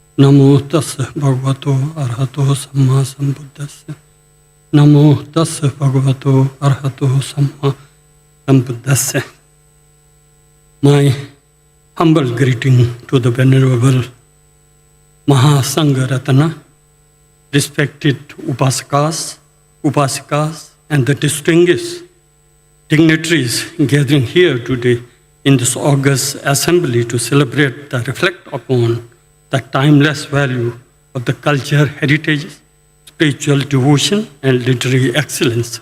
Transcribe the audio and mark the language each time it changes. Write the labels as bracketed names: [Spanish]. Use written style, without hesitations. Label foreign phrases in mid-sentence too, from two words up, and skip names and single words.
[Pali] नमो तस्य भगवतो अरहतो सम्मा सम्बुद्धस्य नमो तस्य भगवतो अरहतो सम्मा सम्बुद्धस्य. [English] My humble greeting to the Venerable Mahasangha Ratana, respected Upasakas, Upasikas, and the distinguished dignitaries gathering here today in this august assembly to celebrate the reflect upon the timeless value of the culture, heritage, spiritual devotion, and literary excellence.